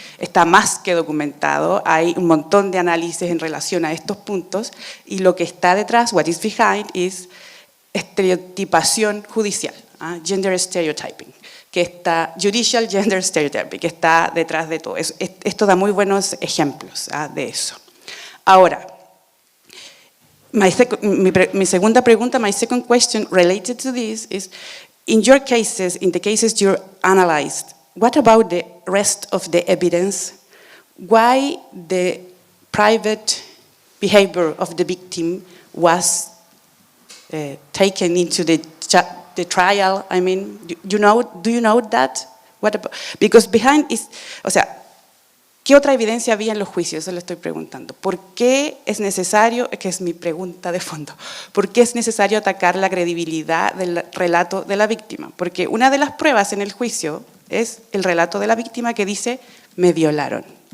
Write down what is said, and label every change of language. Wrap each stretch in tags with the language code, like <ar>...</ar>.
<es>está más que documentado, hay un montón de análisis en relación a estos puntos, y lo que está detrás,</es> <en>what is behind,</en> <es>es estereotipación judicial,</es> <en>gender stereotyping,</en> <es>que está,</es> <en>judicial gender stereotyping,</en> <es>que está detrás de todo. Esto da muy buenos ejemplos de eso. Ahora, mi segunda pregunta,</es> <en>my second question related to this is, in your cases, in the cases you analyzed, what about the rest of the evidence? Why the private behavior of the victim was taken into the trial? I mean, do you know that? What about, because behind is,</en> <es>o sea, ¿qué otra evidencia había en los juicios? Eso le estoy preguntando. ¿Por qué es necesario, que es mi pregunta de fondo, por qué es necesario atacar la credibilidad del relato de la víctima? Porque una de las pruebas en el juicio es el relato de la víctima que dice, me violaron.</es>